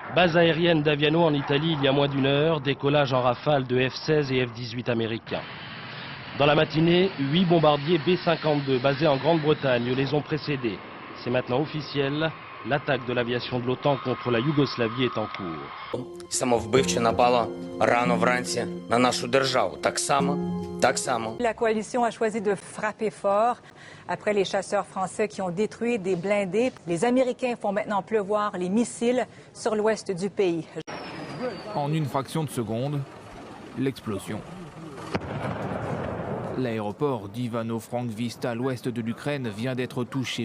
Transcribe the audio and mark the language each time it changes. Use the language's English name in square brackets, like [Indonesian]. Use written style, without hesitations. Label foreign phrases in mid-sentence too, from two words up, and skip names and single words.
[French] Base aérienne d'Aviano en Italie il y a moins d'une heure, décollage en rafale de F-16 et F-18 américains. Dans la matinée, 8 bombardiers B-52 basés en Grande-Bretagne les ont précédés. C'est maintenant officiel, l'attaque de l'aviation de l'OTAN contre la Yougoslavie est en cours. [Ukrainian] Самовбивче напала рано вранці на нашу державу. Так само. [French] La coalition a choisi de frapper fort. Après les chasseurs français qui ont détruit des blindés, les Américains font maintenant pleuvoir les missiles sur l'ouest du pays. En une fraction de seconde, l'explosion. L'aéroport d'Ivano-Frankivska à l'ouest de l'Ukraine vient d'être touché.